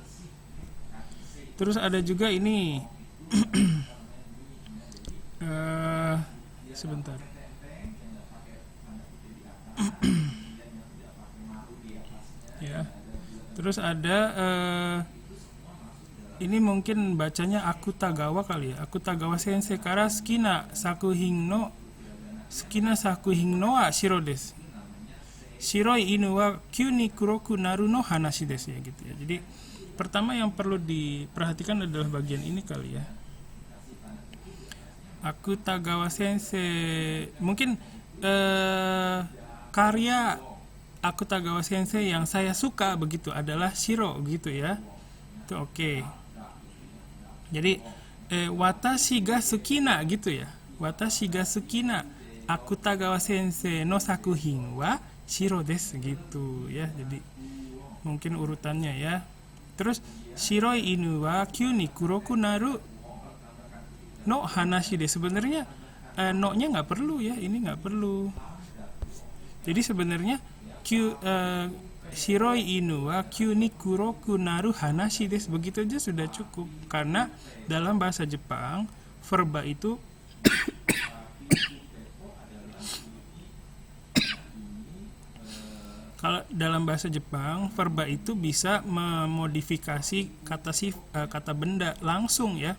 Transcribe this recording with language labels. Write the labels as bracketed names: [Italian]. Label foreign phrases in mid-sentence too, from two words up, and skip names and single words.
[Indonesian] Terus ada juga ini sebentar. Ya. Terus ada ini mungkin bacanya Akutagawa kali ya. [Japanese] 芥川先生から好きな作品のはシロです. 白い犬は急に黒くなるの話です [Indonesian] ya gitu ya. Jadi pertama yang perlu diperhatikan adalah bagian ini kali ya. Akutagawa sensei mungkin karya Akutagawa Sensei yang saya suka begitu adalah Shiro gitu ya. Itu oke. Jadi [Japanese] 私が好きな [Indonesian] gitu ya. [Japanese] 私が好きな芥川先生の作品はシロです [Indonesian] gitu ya. Jadi mungkin urutannya ya. [Japanese] Terus 白い犬は急に黒くなるの話です. [Indonesian] Sebenarnya no-nya nggak perlu ya, ini nggak perlu. Jadi sebenarnya [Japanese] 白い犬は急に黒くなる話です, [Indonesian] begitu aja sudah cukup. Karena dalam bahasa Jepang verba itu kalau dalam bahasa Jepang verba itu bisa memodifikasi kata benda langsung ya.